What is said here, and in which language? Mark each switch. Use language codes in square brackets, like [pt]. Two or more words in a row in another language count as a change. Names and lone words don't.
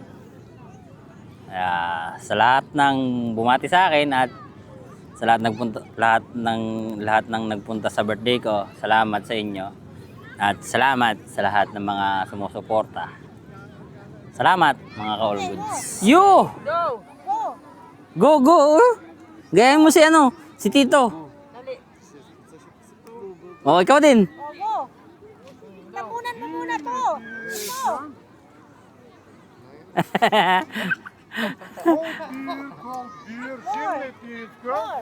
[tl] Kaya sa lahat ng bumati sa akin at sa lahat ng nagpunta sa birthday ko, salamat sa inyo. At salamat sa lahat ng mga sumusuporta. Salamat mga ka-all goods. You! Go! Go! Go! Gayahin mo si ano? Si Tito. Dali. O, ikaw din. O, go! Tapunan mo muna to! Ito! Four!